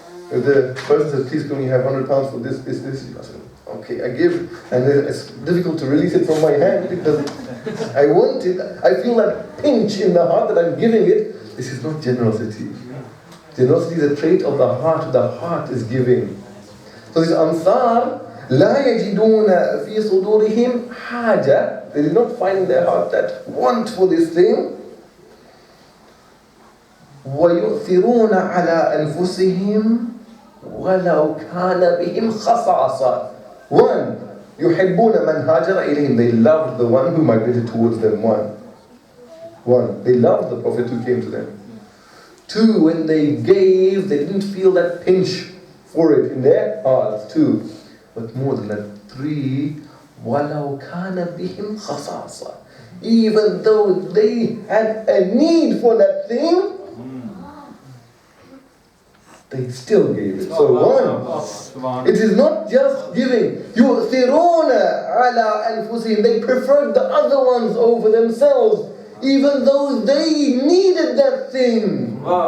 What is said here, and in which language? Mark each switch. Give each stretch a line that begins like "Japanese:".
English: If the person says, please can you have £100 for this, I say, okay, I give, and then it's difficult to release it from my hand because I want it. I feel that pinch in the heart that I'm giving it. This is not generosity. Generosity is a trait of the heart. The heart is giving. So these
Arabic: Ansar, لا يجدون في صدورهم حاجة.
English: They did not find in their heart that want for this thing.
Arabic: ويؤثرون على أنفسهم ولو كان بهم خصاصة. One, يحبون من هاجر إليهم.
English: They loved the one who migrated towards them. One, they loved the Prophet who came to them. Two, when they gave, they didn't feel that pinch for it in their hearts. Two, but more than that.
Arabic: Three, وَلَوْ كَانَ بِهِمْ خَصَاصًا.
English: Even though they had a need for that thing, they still gave it. So one, it is not just giving.
Arabic: يُؤْثِرُونَ عَلَىٰ أَنفُسِهِمْ.
English: They preferred the other ones over themselves, even though they needed that thing.